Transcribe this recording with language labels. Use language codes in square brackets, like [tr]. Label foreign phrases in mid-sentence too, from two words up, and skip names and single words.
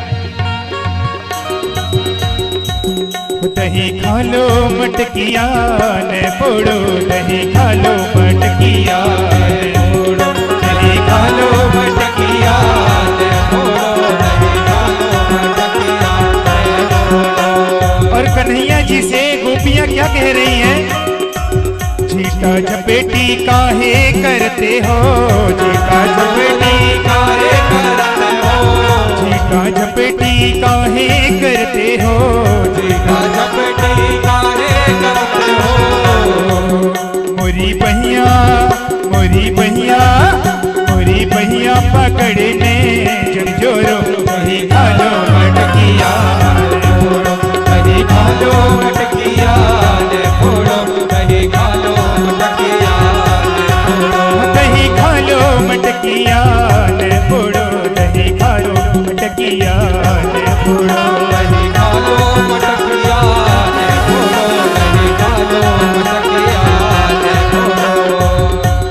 [bra] दही खा लो मटकिया ने फोड़ो, दही खा लो मटकिया ने फोड़ो, दही खा लो मटकिया ने फोड़ो, दही खा लो मटकिया ने फोड़ो। [hi] और कन्हैया जी से गोपियां क्या कह रही हैं? [bra] झीटा झपेटी काहे करते हो, झीटा झपेटी काहे करते हो, झीटा झपेटी काहे करते हो, झीटा झपेटी काहे करते हो। मोरी बहिया मोरी बहिया मोरी बहिया पकड़ने जब जोरो, दही खा लो मटकिया ने फोड़ो, दही खा लो मटकिया ने फोड़ो, दही खा लो मटकिया ने फोड़ो, दही खा लो मटकिया ने फोड़ो, दही खा लो मटकिया ने फोड़ो, दही खा लो मटकिया ने फोड़ो, दही खा लो मटकिया ने फोड़ो।